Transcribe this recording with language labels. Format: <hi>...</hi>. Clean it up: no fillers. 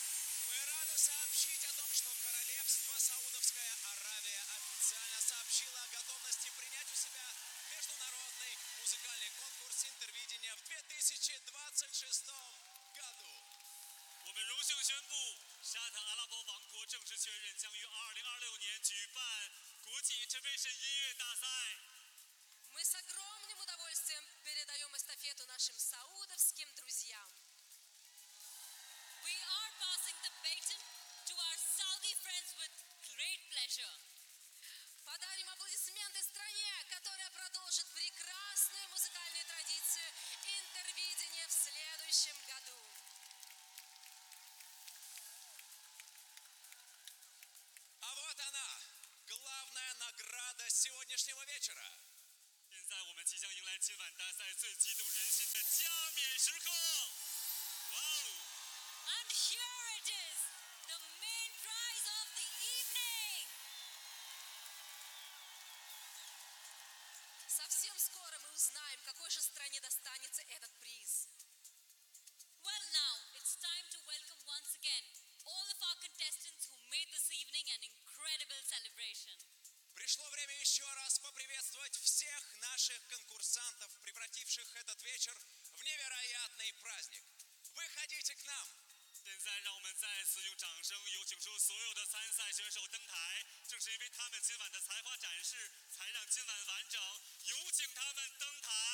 <ru>Сообщить о том, что королевство Саудовская Аравия официально сообщило о готовности принять у себя международный музыкальный конкурс Интервидения в 2026 году.</ru> <zh>我们荣幸宣布，沙特阿拉伯王国正式确认将于2026年举办国际Intervision音乐大赛。</zh> <ru>Мы с огромным удовольствием передаем эстафету нашим саудовским друзьям.</ru> <en>We are passing the baton to our Saudi friends with great pleasure.</en> <ru>Подарим аплодисменты стране, которая продолжит прекрасную музыкальную традицию Интервидения в следующем году. А вот она, главная награда сегодняшнего вечера.</ru> <zh>现在我们即将迎来今晚大赛最激动人心的加冕时刻.</zh> <en>Wow! And here it is, the main prize of the evening.</en> <ru>Совсем скоро мы узнаем, какой же стране достанется этот приз.</ru> <en>Well, now it's time to welcome once again all of our contestants who made this evening an incredible celebration.</en> <ru>Пришло время еще раз поприветствовать всех наших конкурсантов, превративших этот вечер в невероятный праздник. Выходите к нам!</ru> <zh>现在让我们再次用掌声有请出所有的参赛选手登台，正是因为他们今晚的才华展示，才让今晚完整，有请他们登台。</zh>